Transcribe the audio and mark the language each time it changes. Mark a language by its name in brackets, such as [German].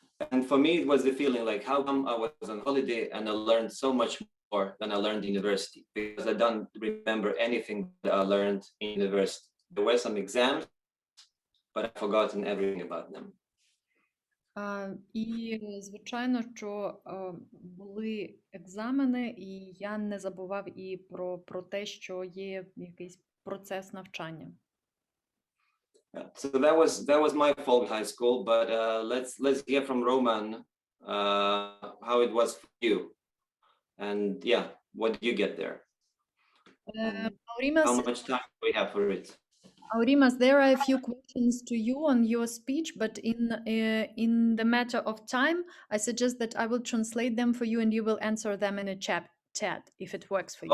[English] And for me it was the feeling like how come I was on holiday and I learned so much more than I learned in university, because I don't remember anything that I learned in university. There were some exams, but I've forgotten everything about them. [Ukrainian] І, звичайно, що були екзамени, і я не забував і про те, що є якийсь процес навчання. [English] So that was my fall high school, but let's hear from Roman how it was for you, and yeah, what did you get there? How much time do we have for it? Aurimas, there are a few questions to you on your speech, but in the matter of time, I suggest that I will translate them for you and you will answer them in a chat if it works for you.